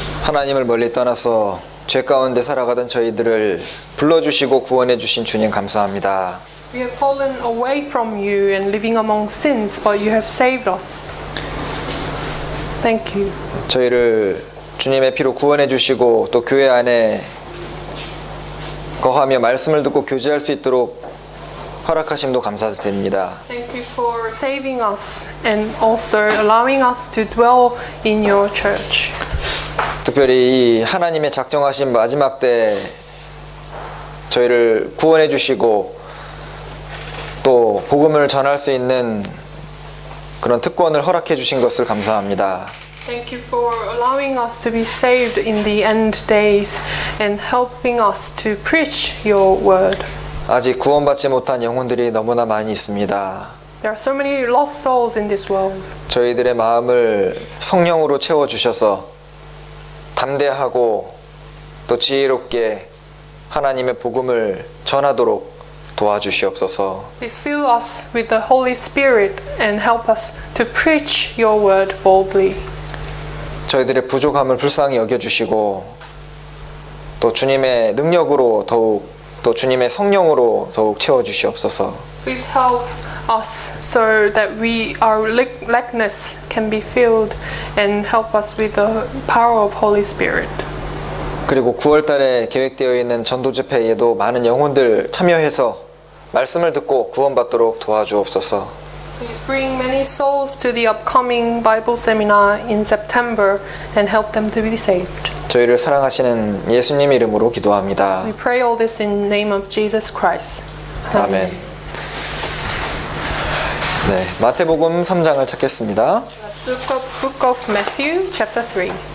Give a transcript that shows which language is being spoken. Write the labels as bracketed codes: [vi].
[ko] 하나님을 멀리 떠나서 죄 가운데 살아가던 저희들을 불러주시고 구원해 주신 주님 감사합니다. [en] We have fallen away from you and living among sins, but you have saved us. Thank you. [ko] 저희를 주님의 피로 구원해 주시고 또 교회 안에 거하며 말씀을 듣고 교제할 수 있도록 허락하심도 감사드립니다. [en] Thank you for saving us and also allowing us to dwell in your church. [ko] 특별히 이 하나님의 작정하신 마지막 때 저희를 구원해 주시고 또 복음을 전할 수 있는 그런 특권을 허락해 주신 것을 감사합니다. [en] Thank you for allowing us to be saved in the end days and helping us to preach your word. [ko] 아직 구원받지 못한 영혼들이 너무나 많이 있습니다. [en] There are so many lost souls in this world. [ko] 저희들의 마음을 성령으로 채워주셔서 담대하고 또 지혜롭게 하나님의 복음을 전하도록 도와주시옵소서. [en] Please fill us with the Holy Spirit and help us to preach your word boldly. [ko] 저희들의 부족함을 불쌍히 여겨주시고 또 주님의 능력으로 더욱 또 주님의 성령으로 더욱 채워주시옵소서. [en] Please help us so that our lackness can be filled and help us with the power of Holy Spirit. [ko] 그리고 9월 달에 계획되어 있는 전도 집회에도 많은 영혼들 참여해서 말씀을 듣고 구원받도록 도와주옵소서. [en] Please bring many souls to the upcoming Bible seminar in September and help them to be saved. [ko] 저희를 사랑하시는 예수님 이름으로 기도합니다. [en] We pray all this in the name of Jesus Christ. [ko] 아멘. 네, 마태복음 3장을 찾겠습니다. [en] Let's look up Book of Matthew, chapter 3.